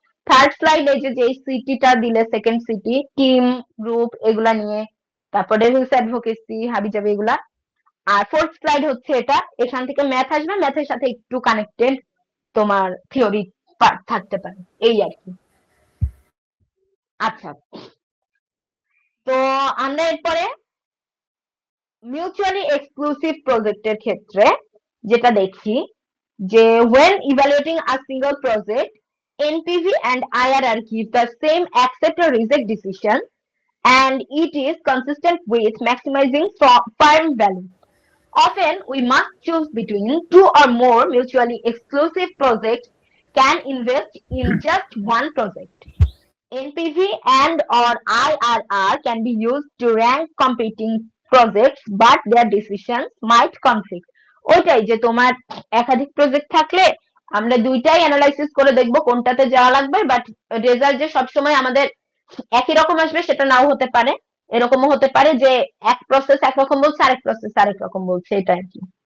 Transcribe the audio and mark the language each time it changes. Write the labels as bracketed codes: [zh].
[bn] Third slide এই যে সিটিটা দিলে সেকেন্ড সিটি টিম গ্রুপ এগুলা নিয়ে, তারপর ডেভিলস অ্যাডভোকেসি হাবিজাবি এগুলা। আর ফোর্থ স্লাইড হচ্ছে এটা, এখান থেকে ম্যাথ আসবে, ম্যাথের সাথে একটু কানেক্টেড তোমার থিওরি পার্ট থাকতে পারে, এই আর কি। আচ্ছা, তো আমরা এরপরে মিউচুয়ালি এক্সক্লুসিভ প্রজেক্টের ক্ষেত্রে যেটা দেখি যে [en] when evaluating a single project, NPV and IRR give the same accept or reject decision and it is consistent with maximizing firm value. Often we must choose between 2 or more mutually exclusive projects, can invest in just one project. NPV and or IRR can be used to rank competing projects, but their decisions might conflict. [bn] ওইটাই যে তোমার একাধিক project থাকলে আমরা দুইটাই analysis করে দেখবো কোনটাতে যাওয়া লাগবে, বাট রেজাল্ট যে সবসময় আমাদের একই রকম আসবে সেটা নাও হতে পারে, এরকমও হতে পারে যে এক প্রসেস একরকম বলছে আরেক প্রসেস আরেক রকম বলছে, এটা আর কি।